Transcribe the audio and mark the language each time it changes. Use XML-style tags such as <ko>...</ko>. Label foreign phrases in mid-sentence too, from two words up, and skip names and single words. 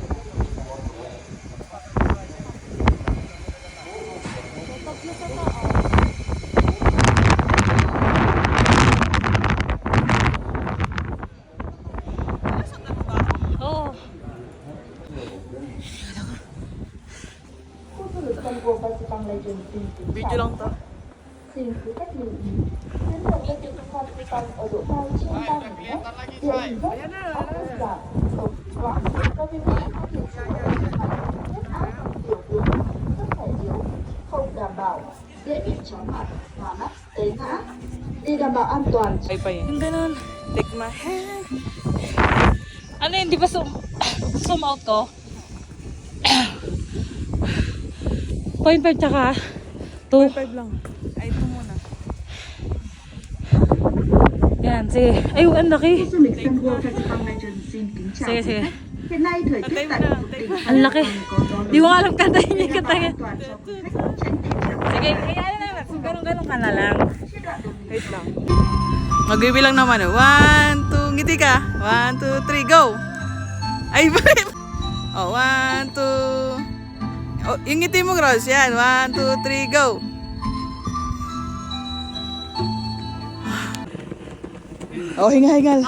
<tl>Oo. Video lang to.</tl> <vi>Để đảm bảo an toàn.</vi> <tl>Ay pa yun. Yung ganun.</tl> <en>Take my hand.</en> <tl>Ano yun, di ba</tl> <en>zoom out</en> <tl>ko? 0.5 tsaka 2. 5 lang. Ay, ito muna. Yan, sige. Ay, ang laki.</tl> <vi>Du lịch Sun World Festival Legend xin kính chào</vi> <tl>Sige,</tl> <vi>quý</vi> <tl>sige.</tl> <vi>khách. Hiện nay thời tiết tại khu vực tỉnh</vi> <tl>Ang laki. Di ko alam kantahin</tl> <vi>để</vi> <tl>niya</tl> <vi>đảm bảo</vi> <tl>kantahin.</tl> <vi>an toàn cho quý khách tránh tình trạng</vi> <tl>Sige, kaya na naman. Kung ganun-ganun ka na lang. Wait lang. Magbibilang naman. 1, 2, ngiti ka. 1, 2, 3, go! Ay, balik! Oh, 1, 2... Oh, yung ngiti mo, Gross. Yan. 1, 2, 3, go! Oh, hinga-hingal.</tl>